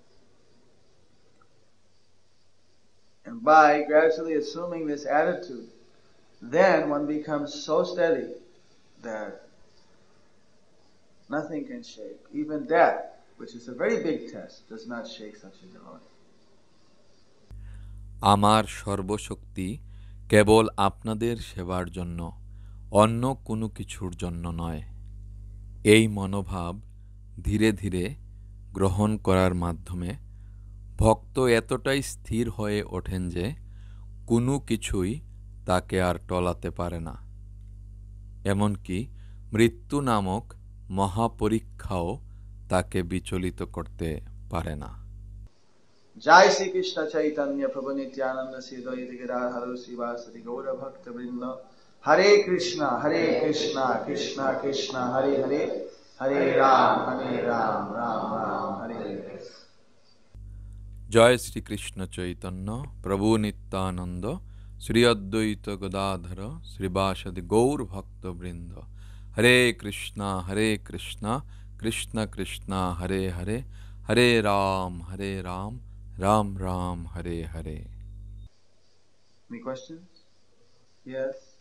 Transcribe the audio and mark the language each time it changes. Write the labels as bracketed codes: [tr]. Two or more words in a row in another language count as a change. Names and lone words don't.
[en] And by gradually assuming this attitude, then one becomes so steady that nothing can shake. Even death, which is a very big test, does not shake such a devotee. [bn] আমার সর্বশক্তি কেবল আপনাদের সেবার জন্য, অন্য কোনো কিছুর জন্য নয়। এই মনোভাব ধীরে ধীরে গ্রহণ করার মাধ্যমে ভক্ত এতটাই স্থির হয়ে ওঠেন যে কোনো কিছুই তাকে আর টলাতে পারে না। এমনকি মৃত্যু নামক মহাপরীক্ষাও তাকে বিচলিত করতে পারে না। [sa] Jai Sri Krishna Chaitanya Prabhu Nityananda Sri Advaita Gadadhara Srivasadi Gaura Bhakta Vrinda Hare Krishna Krishna Krishna Hare Hare Hare Ram Ram Ram Hare Hare। জয় শ্রীকৃষ্ণ চৈতন্য প্রভু নিত্যানন্দ শ্রী অদ্বৈত গদাধর শ্রীবাসাদি গৌর ভক্তবৃন্দ হরে কৃষ্ণ কৃষ্ণ কৃষ্ণ হরে হরে হরে রাম রাম রাম হরে হরে। [en] Any questions? Yes.